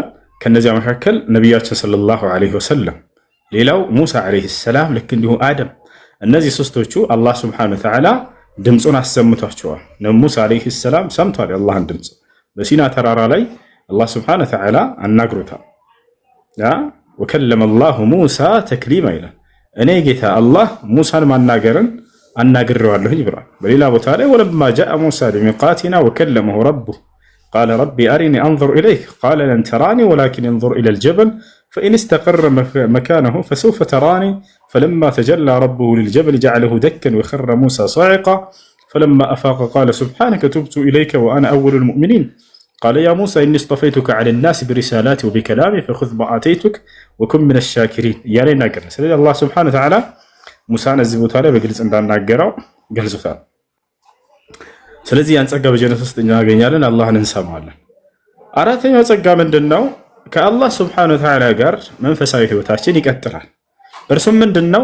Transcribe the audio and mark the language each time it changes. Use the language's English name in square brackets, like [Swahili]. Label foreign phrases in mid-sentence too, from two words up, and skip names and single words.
[Amharic] ከነዚያ መካከል ነቢያችን [Arabic] صلى الله عليه وسلم፣ [Amharic] ሌላው ሙሳ [Arabic] عليه السلام፣ [Amharic] ልክ እንዲሁ አደም። እነዚህ ሶስቶቹ አላህ [Arabic] سبحانه وتعالى [Amharic] ድምፁን አሰምቷቸዋል። ሙሳ [Arabic] عليه السلام [Amharic] ሰምቷል የአላህን ድምፅ። በሲና ተራራ ላይ አላህ [Arabic] سبحانه وتعالى [Amharic] አናግሮታል። [Arabic] وكلم الله موسى تكليما [Amharic] ይላል። እኔ ጌታ አላህ ሙሳን ማናገርን አናግሬዋለሁኝ ብሏል። በሌላ ቦታ ላይ [Arabic] ولما جاء موسى لميقاتنا وكلمه ربه قال رب أرني أنظر إليك قال لن تراني ولكن انظر إلى الجبل فإن استقر مكانه فسوف تراني فلما تجلى ربه للجبل جعله دكا وخر موسى صعقا فلما أفاق قال سبحانك تبت إليك وأنا أول المؤمنين قال يا موسى إني اصطفيتك على الناس برسالاتي وبكلامي فخذ ما آتيتك وكن من الشاكرين [Amharic] እያለ ይናገራል። ስለዚህ አላህ ሱብሓነሁ ወተዓላ ሙሳን እዚህ ቦታ ላይ በግልጽ እንዳናገረው ገልጾታል። ስለዚህ ያን ጸጋ በጀነት ውስጥ እናገኛለን፣ አላህን እንሰማለን። አራተኛው ጸጋ ምንድን ነው? ከአላህ [Arabic] سبحانه وتعالى [Amharic] ጋር መንፈሳዊ ህይወታችን ይቀጥላል። እርሱም ምንድን ነው?